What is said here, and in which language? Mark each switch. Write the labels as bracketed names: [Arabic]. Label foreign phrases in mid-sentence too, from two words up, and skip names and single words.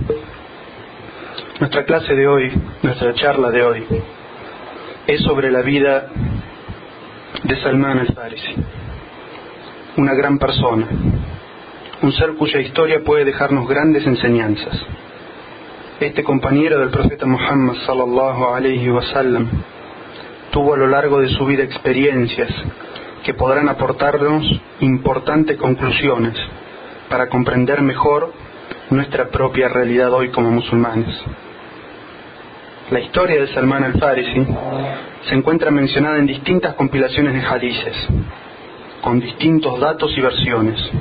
[Spanish] Nuestra clase de hoy, nuestra charla de hoy, es sobre la vida de Salman al-Farisi, una gran persona, un ser cuya historia puede dejarnos grandes enseñanzas. Este compañero del profeta Muhammad [Arabic] صلى الله عليه وسلم [Spanish] tuvo a lo largo de su vida experiencias que podrán aportarnos importantes conclusiones para comprender mejor nuestra propia realidad hoy como musulmanes. La historia de Salman al-Farisi se encuentra mencionada en distintas compilaciones de hadices, con distintos datos y versiones.